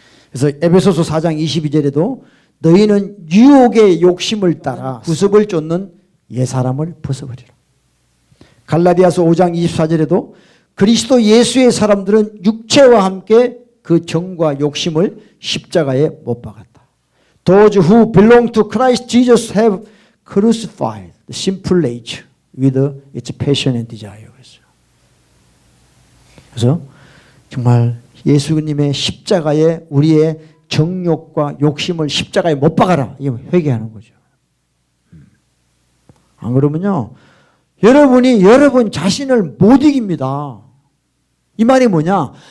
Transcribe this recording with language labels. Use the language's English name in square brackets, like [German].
[Korean] 그래서 에베소서 4장 22절에도 너희는 유혹의 욕심을 따라 구습을 쫓는 옛사람을 벗어버리라. 갈라디아서 5장 24절에도 그리스도 예수의 사람들은 육체와 함께 그 정과 욕심을 십자가에 못 박았다. [English] Those who belong to Christ Jesus have crucified the sinful nature with its passion and desire. [Korean] 그래서 정말 예수님의 십자가에 우리의 정욕과 욕심을 십자가에 못 박아라. 이게 회개하는 거죠. 안 그러면요, 여러분이 여러분 자신을 못 이깁니다. 이 말이 뭐냐?